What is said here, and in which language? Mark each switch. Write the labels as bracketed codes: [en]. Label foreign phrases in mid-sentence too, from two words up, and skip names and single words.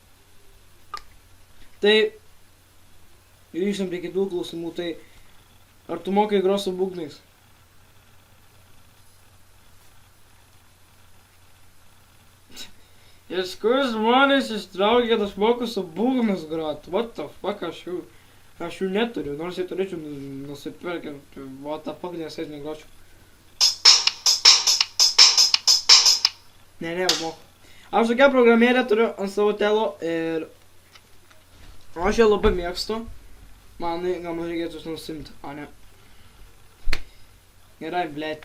[lt] Tai grįžtam prie kitų klausimų. Tai ar tu mokai grot su būgnais? Iš kur žmonės ištraukia, kad aš moku su būgnais grot? [en] What the fuck, [lt] aš jų neturiu, nors jį turėčiau nusipirkę. [en] What the fuck, [lt] nes aš negročiau. Ne, moku. Aš tokią programėlę turiu ant savo telo ir aš ją labai mėgstu. Manai, gal man reikėtų nusimti, o ne. Gerai, blėt.